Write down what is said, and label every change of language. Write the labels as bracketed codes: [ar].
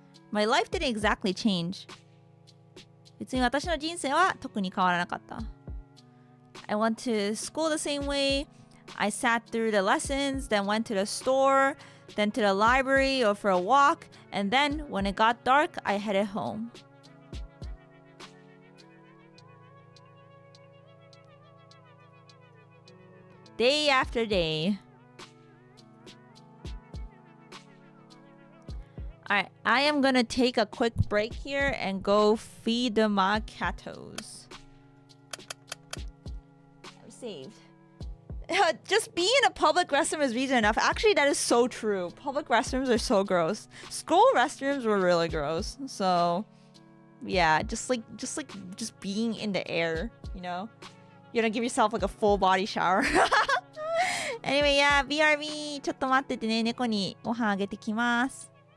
[en] My life didn't exactly change. [ja] 別に私の人生は特に変わらなかった。 [en] I went to school the same way. I sat through the lessons, then went to the store, then to the library or for a walk, and then when it got dark, I headed home. Day after day. Alright, I am gonna take a quick break here and go feed my catos. I'm saved. Just being in a public restroom is reason enough. Actually, that is so true. Public restrooms are so gross. School restrooms were really gross. So, yeah, just being in the air, you know? You don't give yourself like a full body shower. Anyway, yeah, BRB. [ja] ちょっと待っててね。猫にご飯あげてきます。